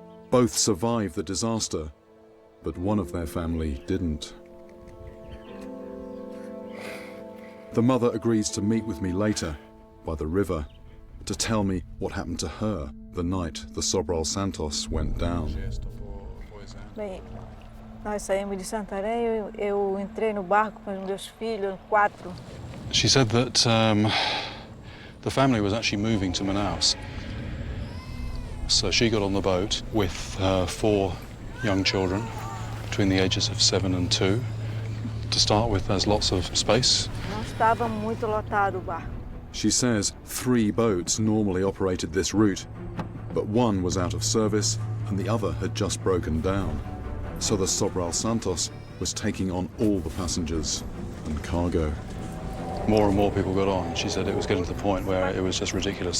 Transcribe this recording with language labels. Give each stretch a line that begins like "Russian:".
English: Both survived the disaster, but one of their family didn't. The mother agrees to meet with me later by the river to tell me what happened to her the night the Sobral Santos went down.
Portuguese: Bem, nós saímos de Santarém, eu entrei no barco com os meus filhos, 4.
English: She said that the family was actually moving to Manaus. So she got on the boat with 4 young children between the ages of 7 and 2. To start with, there's lots of space.
Portuguese: Não estava muito lotado o barco.
English: She says 3 boats normally operated this route, but one was out of service and the other had just broken down. So the Sobral Santos was taking on all the passengers and cargo. More and more people got on. She said it was getting to the point where it was just ridiculous.